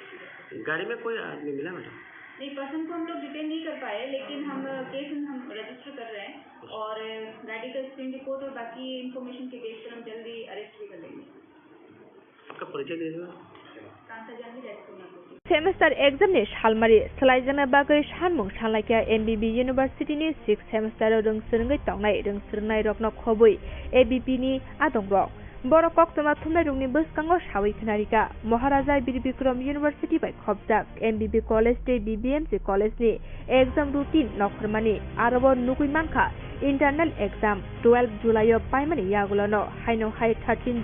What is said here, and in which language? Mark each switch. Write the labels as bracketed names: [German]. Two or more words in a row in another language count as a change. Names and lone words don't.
[Hindi] गाड़ी में कोई आदमी मिला मैडम? नहीं, पर्सन को हम लोग डिटेन नहीं कर पाए, लेकिन हम केस हम रजिस्टर कर रहे हैं और गाड़ी का स्क्रीन रिपोर्ट और बाकी इन्फॉर्मेशन के बेस पर हम जल्दी अरेस्ट भी कर लेंगे। आपका परिचय दे दो। कांता जानवी, [Kok Borok] सेमेस्टार एग्जामनि सालमारि सोलायजानाय बागै सानमुं सानलायखा एमबिबि इउनिभार्सिटिनि 6 सेमेस्टार रोंसोरङै तंनाय रोंसोरनाय रकनो खबै एबिपिनि आदं रक बर कक्टमा थुमनाय रुंनि बसकांगो सावै खनारिका महाराजा बीर बिक्रम इउनिभार्सिटी बाय खबजाक एमबिबि कलेज दे बिबिएमसि कलेजनि एग्जाम रुटिन नखरमानि आरोबाव नुगै मानखा [English] internal exam [Kok Borok] 12 जुलाइ पाइमानि यागुलनो हाइनो हाइ 13